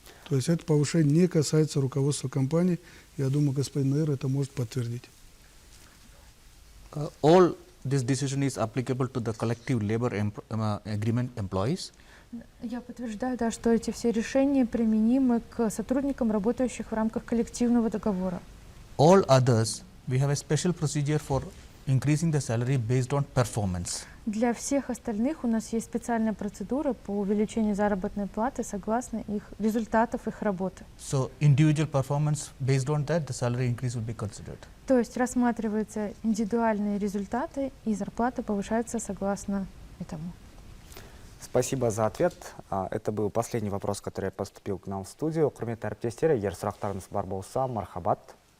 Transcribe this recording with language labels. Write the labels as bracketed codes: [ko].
[ru] То есть это повышение не касается руководства компании. Я думаю, господин Наир это может подтвердить. [en] All this decision is applicable to the collective labor agreement employees. [ru] Я подтверждаю, да, что эти все решения применимы к сотрудникам, работающих в рамках коллективного договора. [en] All others, we have a special procedure for increasing the salary based on performance. [ru] Для всех остальных у нас есть специальная процедура по увеличению заработной платы согласно их результатов их работы. [en] So individual performance, based on that, the salary increase will be considered. [ru] То есть рассматриваются индивидуальные результаты, и зарплата повышается согласно этому. Спасибо за ответ. Это был последний вопрос, который поступил к нам в студию. [kk] Құрметті әріптестер, егер сұрақтарыңыз бар болса, мархабат.